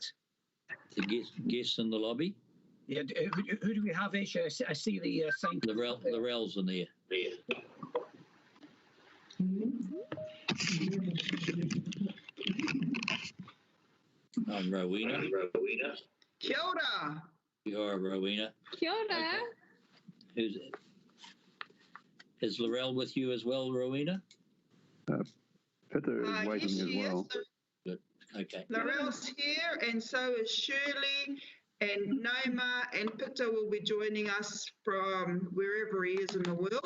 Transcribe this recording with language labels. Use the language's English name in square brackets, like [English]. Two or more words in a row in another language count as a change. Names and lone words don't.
[English] The guests in the lobby? Yeah, who do we have, Aisha? I see the sign. The Rel's in there. I'm Rowena. [Māori] Kia ora. [English] You are Rowena. [Māori] Kia ora. [English] Okay. Is Laurel with you as well, Rowena? Peter is waiting yes, as well. Good. Okay. Laurel's here, and so is Shirley, and Noma and Peter will be joining us from wherever he is in the world.